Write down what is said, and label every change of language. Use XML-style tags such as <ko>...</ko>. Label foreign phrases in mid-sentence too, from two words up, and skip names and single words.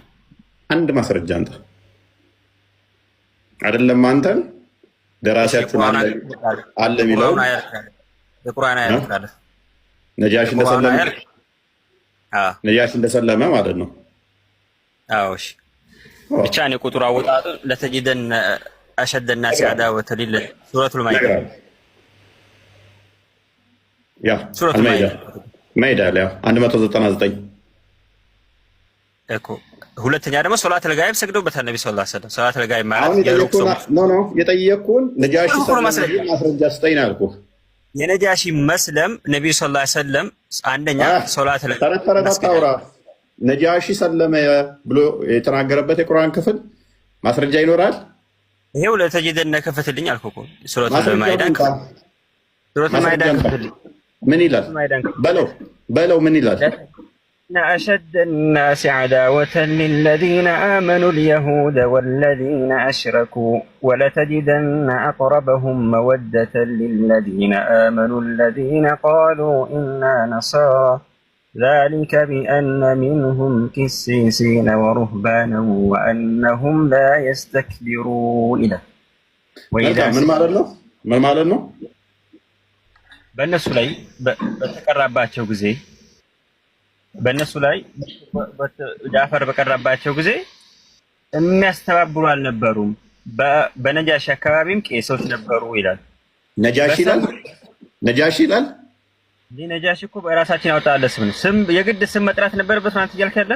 <am>አንድ ማስረጃ አንጣ። አይደለም አንተን ደራሲያችን አለ የሚለው የቁርአን አያት ካለ ነጃሺ እንደሰለመ ማለት ነው። አዎ እሺ። ብቻ እኔ ቁጥሩ አወጣጡ</am> <ar>لتجدن أشد الناس عداوة سورة المائدة</ar> <am>ያ</am> <ar>سورة المائدة</ar> <am>ላይ 199 እኮ። ሁለተኛ ደግሞ</am> <ar>صلاة الغائب</ar> <am>ሰግደውበታል ነብዩ</am> <ar>صلى الله عليه وسلم። صلاة الغائب</ar> <am>ማለት የሩክሶ ነው። የጠየቅኩን ነጃሺ ማስረጃ ስጠኝ አልኩህ። የነጃሺ መስለም ነብዩ</am> <ar>صلى الله عليه وسلم</ar> <am>አንደኛ ሶላተል ተረታውራ ነጃሺ ሰለመ ብሎ የተናገረበት የቁርአን ክፍል ማስረጃ ይኖራል? ይሄው ለተጅደን ከፈትልኝ አልኩህ እኮ</am> <ar>سورة المائدة</ar> <am>ክፍል ምን ይላል? በለው ምን ይላል?</am> <ar>أشد الناس عداوة للذين آمنوا اليهود والذين أشركوا ولتجدن أقربهم مودة للذين آمنوا الذين قالوا إنا نصارى ذلك بأن منهم قسيسين ورهبانا وأنهم لا يستكبرون. من مالنا</ar> <am>በእነሱ ላይ በተቀራባቸው ጊዜ በእነሱ ላይ ጃፈር በቀራባቸው ጊዜ የሚያስተባብሩ አልነበሩም። በነጃሺ አካባቢም ቄሶች ነበሩ ይላል። ነጃሺ ይላል። ነጃሺ እኮ በራሳችን ያወጣለ ስም የግድ ስም መጥራት ነበረበት ማለት እያልክ ያለው</am>